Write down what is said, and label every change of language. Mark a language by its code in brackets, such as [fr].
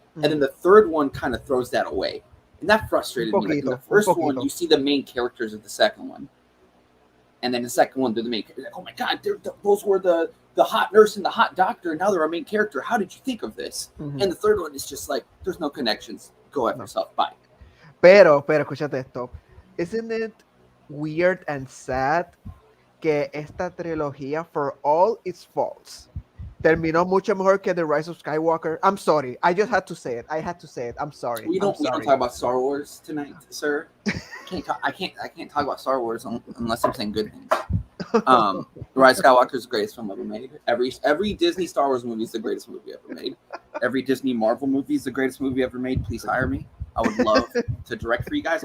[en] And then the third one kind of throws that away. And that frustrated me. Like in the first one, you see the main characters of the second one. And then the second one, they're the main characters. Like, oh my God, those were the hot nurse and the hot doctor, and now they're our main character. How did you think of this? And the third one is just like, there's no connections. Go at yourself. Bye. [es] Pero, escúchate esto. [en] Isn't it weird and sad que esta trilogía, for all its faults, terminó mucho mejor que The Rise of Skywalker? I'm sorry. I just had to say it. I'm sorry. We don't talk about Star Wars tonight, sir. I can't talk about Star Wars unless I'm saying good things. The Rise of Skywalker is the greatest film ever made. Every Disney Star Wars movie is the greatest movie ever made. Every Disney Marvel movie is the greatest movie ever made. Please hire me. I would love to direct for you guys.